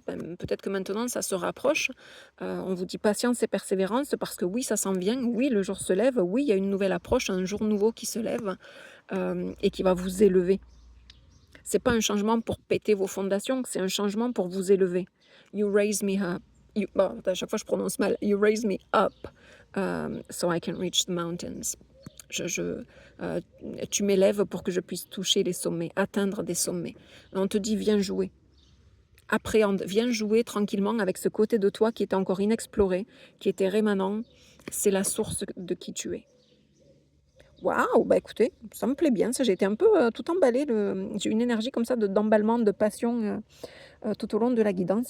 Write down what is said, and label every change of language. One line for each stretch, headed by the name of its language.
French: Peut-être que maintenant, ça se rapproche. On vous dit patience et persévérance parce que oui, ça s'en vient. Oui, le jour se lève. Oui, il y a une nouvelle approche, un jour nouveau qui se lève et qui va vous élever. C'est pas un changement pour péter vos fondations, c'est un changement pour vous élever.
English: You raise me up.
French: À chaque fois, je prononce mal.
English: You raise me up so I can reach the mountains.
French: Tu m'élèves pour que je puisse toucher les sommets, atteindre des sommets. On te dit, viens jouer. Appréhende, viens jouer tranquillement avec ce côté de toi qui était encore inexploré, qui était rémanent. C'est la source de qui tu es. Waouh, bah écoutez, ça me plaît bien, ça, j'ai été un peu tout emballée, j'ai une énergie comme ça d'emballement, de passion tout au long de la guidance.